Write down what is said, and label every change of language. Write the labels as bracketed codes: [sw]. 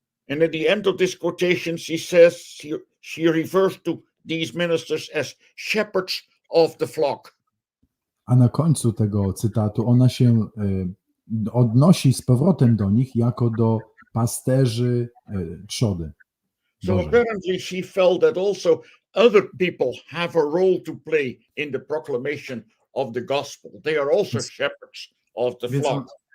[en] And at the end of this quotation, she says, she refers to these ministers as shepherds of the flock. [pl] A na końcu tego cytatu ona się odnosi z powrotem do nich jako do pasterzy trzody. [en] So apparently she felt that also other people have a role to play in the proclamation of the gospel. They are also shepherds of the flock.